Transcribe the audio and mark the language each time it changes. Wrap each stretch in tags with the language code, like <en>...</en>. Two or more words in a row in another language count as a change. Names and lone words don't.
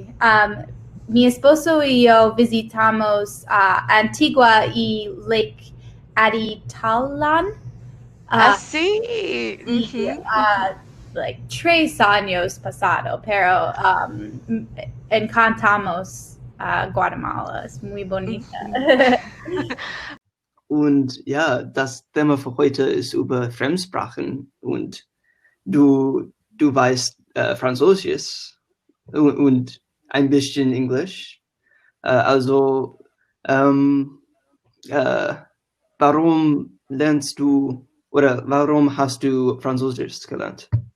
<es>Mi esposo y yo visitamos Antigua y Lake Atitlan. Así. Y like 3 años pasado, pero encantamos Guatemala, es muy bonita.</es> <de>Und ja, das Thema für heute ist über Fremdsprachen. Und du weißt Französisch und ein bisschen Englisch. Also, warum lernst du oder warum hast du Französisch gelernt?</de>